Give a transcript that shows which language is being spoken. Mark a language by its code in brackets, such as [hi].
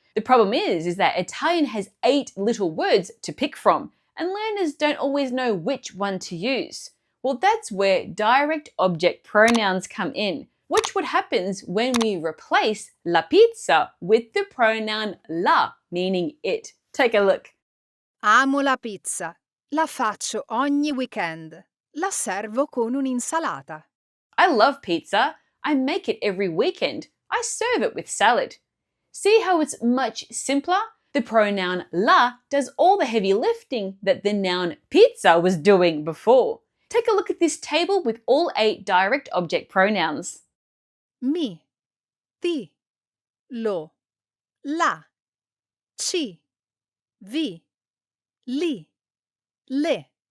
[en] The problem is that Italian has 8 little words to pick from, and learners don't always know which one to use. Well, that's where direct object pronouns come in. Watch what happens when we replace la pizza with the pronoun la, meaning it. Take a look. [it] Amo la pizza. La faccio ogni weekend. La servo con un'insalata. [en] I love pizza. I make it every weekend. I serve it with salad. See how it's much simpler? The pronoun la does all the heavy lifting that the noun pizza was doing before. Take a look at this table with all 8 direct object pronouns. [it] Mi, ti, lo, la, ci, vi, li, le.